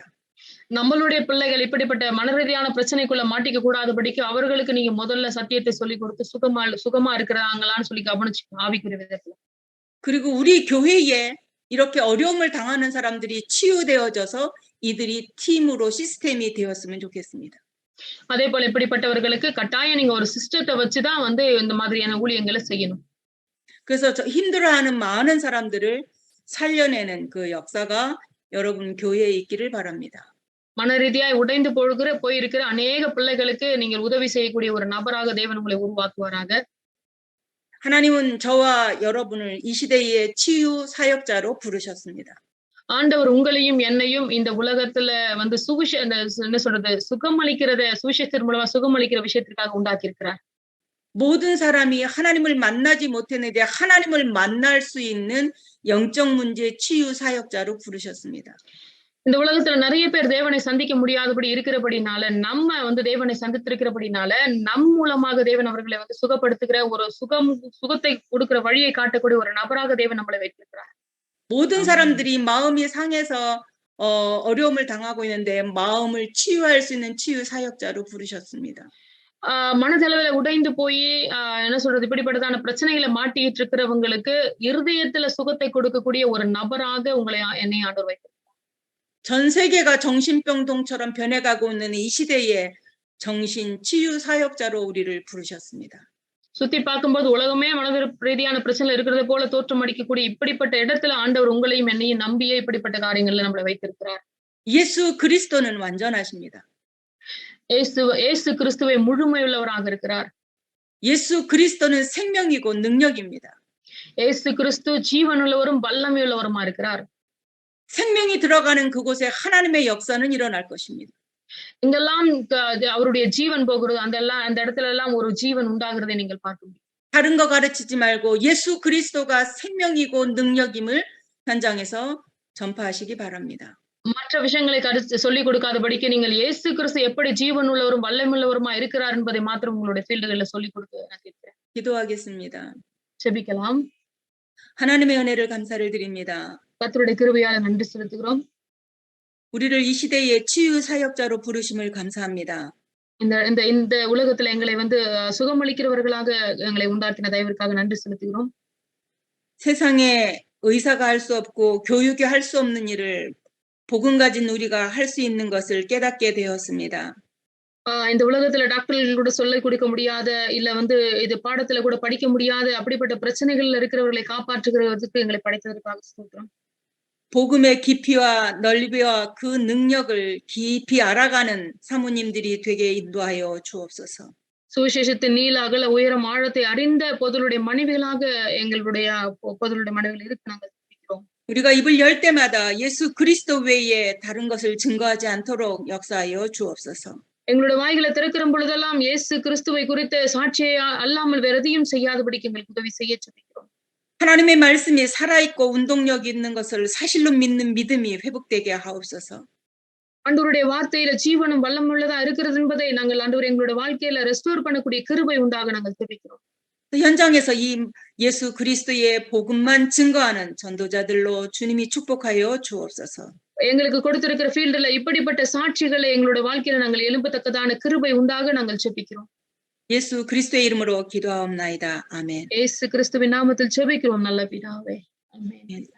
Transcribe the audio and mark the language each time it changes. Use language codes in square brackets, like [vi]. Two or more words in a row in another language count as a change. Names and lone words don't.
[ta] நம்மளுடைய பிள்ளைகள் இப்படிப்பட்ட மன ரீதியான பிரச்சனைக்குள்ள மாட்டிக்க கூடாதபடிக்கு அவர்களுக்கு நீங்க முதல்ல சத்தியத்தை சொல்லி கொடுத்து சுகமா இருக்கிறாங்களான்னு சொல்லி கவனிச்சு ஆவிக்குரிய விதத்துல. [ko] 그리고 우리 교회에 이렇게 어려움을 당하는 사람들이 치유되어져서 이들이 팀으로 시스템이 되었으면 좋겠습니다. [ta] அதே போல இப்படிப்பட்டவர்களுக்கு கட்டாயம் நீங்க ஒரு சிஸ்டத்தை வச்சுதான் வந்து இந்த மாதிரியான ஊழியங்களை செய்யணும். [ko] 그래서 힘들어하는 많은 사람들을 살려내는 그 역사가 여러분 교회에 있기를 바랍니다. [ta] மன ரீதியாய் உடைந்து போயிருக்கிற அநேக பிள்ளைகளுக்கு நீங்கள் உதவி செய்யக்கூடிய ஒரு நபராக தேவன் உங்களை உருவாக்குவாராக. [ko] 하나님은 저와 여러분을 이 시대의 치유 사역자로 부르셨습니다. [ta] ஆண்டவர் உங்களையும் என்னையும் இந்த உலகத்துல வந்து என்ன சொல்றது சுகமளிக்கிறத சுவிசேஷத்தின் மூலமா சுகமளிக்கிற விஷயத்திற்காக உண்டாக்கி இருக்கிறார். [ko] 모든 사람이 하나님을 만나지 못했는데 하나님을 만날 수 있는 영적 문제 치유 사역자로 부르셨습니다. [ta] இந்த உலகத்துல நிறைய பேர் தேவனை சந்திக்க முடியாதபடி இருக்கிறபடினால, நம்ம வந்து தேவனை சந்தித்திருக்கிறபடினால, நம் மூலமாக தேவன் அவர்களை வந்து சுகப்படுத்துகிற ஒரு சுகத்தை கொடுக்கிற வழியை காட்டக்கூடிய ஒரு நபராக தேவன் நம்மளை வைத்திருக்கிறார். [ko] 모든 아멘. 사람들이 마음이 상해서 어려움을 당하고 있는데 마음을 치유할 수 있는 치유 사역자로 부르셨습니다. [ta] மனதளவுல உடைந்து போய் என்ன சொல்றது, இப்படிப்பட்டதான பிரச்சனைகளை மாட்டிட்டு இருக்கிறவங்களுக்கு இருதயத்துல சுகத்தை கொடுக்கக்கூடிய ஒரு நபராக என்னை ஆண்டவர் வைத்திருக்கிறார். [ko] 전 세계가 정신병동처럼 변해가고 있는 이 시대에 정신 치유 사역자로 우리를 부르셨습니다. [ta] சுத்தி பார்க்கும்போது உலகமே மனத ரீதியான பிரச்சனை இருக்கிறது போல தோற்றம் அடிக்கக்கூடிய இப்படிப்பட்ட இடத்துல ஆண்டவர் உங்களையும் என்னையும் நம்பியே இப்படிப்பட்ட காரியங்கள்ல நம்மளை வைத்திருக்கிறார். [ko] 예수 그리스도는 완전하십니다. [ta] இயேசு கிறிஸ்துவை முழுமையுள்ளவராக இருக்கிறார். [ko] 예수 그리스도는 생명이고 능력입니다. [ta] இயேசு கிறிஸ்து ஜீவனுள்ளவரும் வல்லமையுள்ளவருமா இருக்கிறார். [ko] 생명이 들어가는 그곳에 하나님의 역사는 일어날 것입니다. [ta] இங்கெல்லாம் அவருடைய ஜீவன் போகிறது, அந்த இடத்துல எல்லாம் ஒரு ஜீவன் உண்டாகிறதை நீங்கள் பார்க்க முடியும். [ko] 다른 거 가르치지 말고 예수 그리스도가 생명이고 능력임을 현장에서 전파하시기 바랍니다. [ta] மற்ற விஷயங்களை சொல்லிக் கொடுக்காதபடிக்கு நீங்கள் இயேசு கிறிஸ்து எப்படி ஜீவன் உள்ளவரும் வல்லமையுள்ளவருமா இருக்கிறார் என்பதை மாத்திரம் உங்களுடைய ஃபீல்டுகள்ல சொல்லிக் கொடுக்க நான் கேட்கிறேன். [ko] 기도하겠습니다. [ta] ஜெபிக்கலாம். [ko] 하나님의 은혜를 감사를 드립니다. [ta] கர்த்தருடைய கிருபையால நன்றி செலுத்துகிறோம். [ko] 우리를 이 시대의 치유 사역자로 부르심을 감사합니다. [ta] இந்த உலகத்துல எங்களை வந்து சுகமளிக்கிறவர்களாக எங்களை உண்டாக்கின தயவிற்காக நன்றி செலுத்துகிறோம். [ko] 세상에 의사가 할 수 없고 교육이 할 수 없는 일을 복음 가진 우리가 할 수 있는 것을 깨닫게 되었습니다. [ta] இந்த உலகத்துல டாக்டர்கள் கூட சொல்லிக் கொடுக்க முடியாத, இல்ல வந்து இது பாடத்துல கூட படிக்க முடியாத அப்படிப்பட்ட பிரச்சனைகள்ல இருக்கிறவர்களை காப்பாற்றுகிறதுக்கு எங்களை படைத்ததற்காக ஸ்தோத்திரம். [ko] 복음의 깊이와 넓이와 그 능력을 깊이 알아가는 사모님들이 되게 인도하여 주옵소서. [ta] சுவிசேஷத்தின் நீள அகல உயரம் ஆழத்தை அறிந்த பொதுளுடைய மனைவிகளாக எங்களுடைய பொதுளுடைய மனைவிகள் இருக்கு நாங்கள் ஜெபிக்கிறோம். [ko] 우리가 입을 열 때마다 예수 그리스도 외에 다른 것을 증거하지 않도록 역사하여 주옵소서. [ta] எங்களுடைய வாய்களை திறக்கிற பொழுதெல்லாம் இயேசு கிறிஸ்துவை குறித்த சாட்சியை அல்லாமல் வேற எதையும் செய்யாதபடிக்கு எங்களுக்கு உதவி செய்ய ஜெபிக்கிறோம். [ko] 하나님의 말씀이 살아있고 운동력 있는 것을 사실로 믿는 믿음이 회복되게 하옵소서. [ta] ஆண்டவருடைய வார்த்தையில ஜீவனும் வல்லம் உள்ளதா இருக்கிறது என்பதை நாங்கள் ஆண்டவர் எங்களுடைய வாழ்க்கையில ரெஸ்டோர் பண்ணக்கூடிய கிருபை உண்டாக நாங்கள் ஜெபிக்கிறோம். [ko] 현장에서 이 예수 그리스도의 복음만 증거하는 전도자들로 주님이 축복하여 주옵소서. [ta] எங்களுக்கு கொடுத்திருக்கிற ஃபீல்டுல இப்படிப்பட்ட சாட்சிகளை எங்களுடைய வாழ்க்கையில நாங்கள் எழும்பத்தக்கதான கிருபை உண்டாக நாங்கள் ஜெபிக்கிறோம். [ko] 예수 그리스도의 이름으로 기도하옵나이다. 아멘. [ta] இயேசு கிறிஸ்துவின் நாமத்தில் ஜெபிக்கிறோம் நல்ல பிதாவே. ஆமென்.